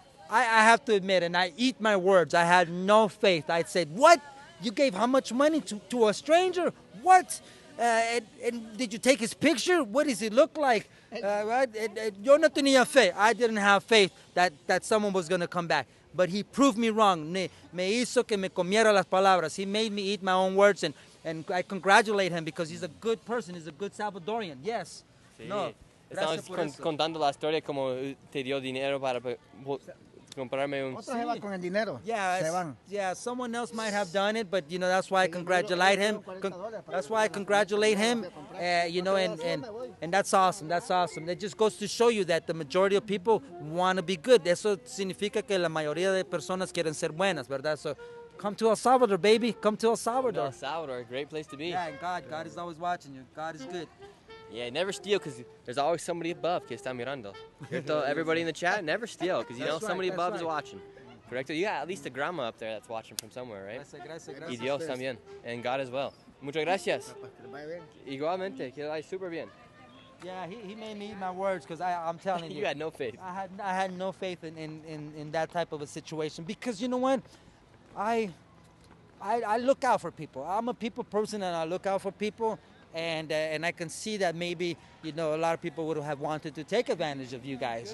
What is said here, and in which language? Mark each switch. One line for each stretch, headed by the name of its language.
English: I have to admit, and I eat my words, I had no faith. I said, what? You gave how much money to a stranger? What? And did you take his picture? What does he look like? Right?
Spanish: Yo no tenía fe.
English: I didn't have faith that someone was going to come back. But he proved me wrong.
Spanish: Me hizo que me comiera las palabras.
English: He made me eat my own words, and I congratulate him because he's a good person. He's a good Salvadorian. Yes.
Spanish: Sí. No. Estamos contando la historia como te dio dinero para comprarme un. Otro se va con el dinero.
English: Yeah, someone else might have done it, but that's why I congratulate him. That's why I congratulate him. And that's awesome. That's awesome. It just goes to show you that the majority of people want to be good.
Spanish: Eso significa que la mayoría de personas quieren ser buenas, ¿verdad?
English: So come to El Salvador, baby. Come to El Salvador. El Salvador, a great place to be. Yeah, and God is always watching you. God is good. Yeah, never steal because there's always somebody above
Spanish: que está mirando.
English: Everybody in the chat, never steal because somebody above is watching. Correcto? You got at least a grandma up there that's watching from somewhere, right?
Spanish: Gracias. Y Dios también.
English: And God as well.
Spanish: Muchas gracias. Igualmente, que vaya súper bien.
English: Yeah, he made me eat my words because I'm telling you. You had no faith. I had no faith in that type of a situation because you know what? I look out for people. I'm a people person and I look out for people. And I can see that maybe, a lot of people would have wanted to take advantage of you guys,